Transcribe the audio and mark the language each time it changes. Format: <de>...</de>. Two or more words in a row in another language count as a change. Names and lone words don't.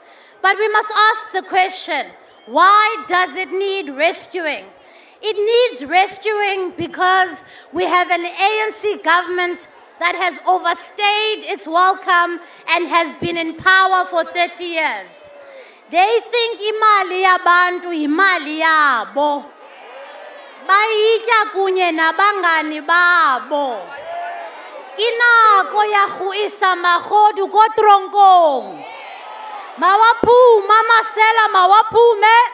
<en>But we must ask the question, why does it need rescuing? It needs rescuing because we have an ANC government that has overstayed its welcome and has been in power for 30 years. They think</en> <xh>imali yabantu imali yabo. Bayitya kunye nabangani babo.</xh> <st>Inako yahuisa magodu kotronkong.</st> <zu>Mawapuma masela mawapume.</zu>